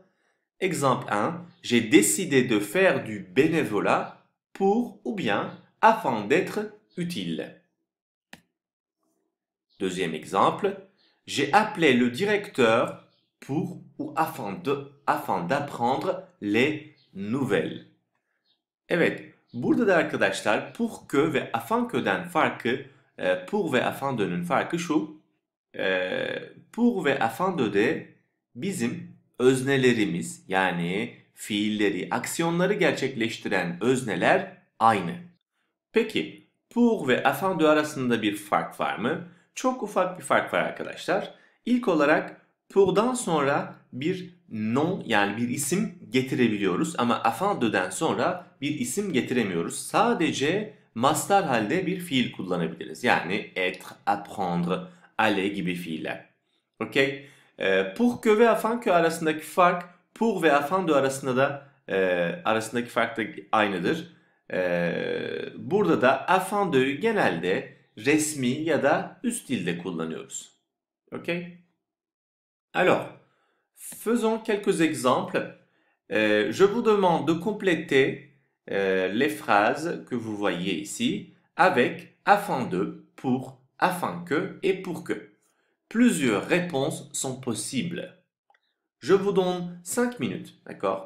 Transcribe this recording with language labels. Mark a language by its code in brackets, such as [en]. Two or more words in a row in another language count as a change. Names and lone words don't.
[fr] Exemple 1, j'ai décidé de faire du bénévolat pour ou bien afin d'être utile. Deuxième exemple, j'ai appelé le directeur pour ou afin d'apprendre les nouvelles. [tr] Evet, burada da arkadaşlar [fr] pour que [tr] ve [fr] afin que'den [tr] farkı, pour ve [fr] afin de'nin [tr] farkı şu. Pour ve [fr] afin de [tr] bizim öznelerimiz yani fiilleri, aksiyonları gerçekleştiren özneler aynı. Peki pour ve [fr] afin de [tr] arasında bir fark var mı? Çok ufak bir fark var arkadaşlar. İlk olarak pour'dan sonra bir nom yani bir isim getirebiliyoruz ama [fr] afin de'den [tr] sonra bir isim getiremiyoruz. Sadece mastar halde bir fiil kullanabiliriz. Yani [fr] être, apprendre, aller [tr] gibi fiiller. Okay? [fr] Pour que [tr] ve [fr] afin que [tr] arasındaki fark pour ve [fr] afin de [tr] arasında da arasındaki fark da aynıdır. Burada da [fr] afin de'yu [tr] genelde resmi ya da üst dilde kullanıyoruz. Okay? [fr] Alors, faisons quelques exemples. Je vous demande de compléter les phrases que vous voyez ici avec afin de, pour, afin que et pour que. Plusieurs réponses sont possibles. Je vous donne 5 minutes, d'accord?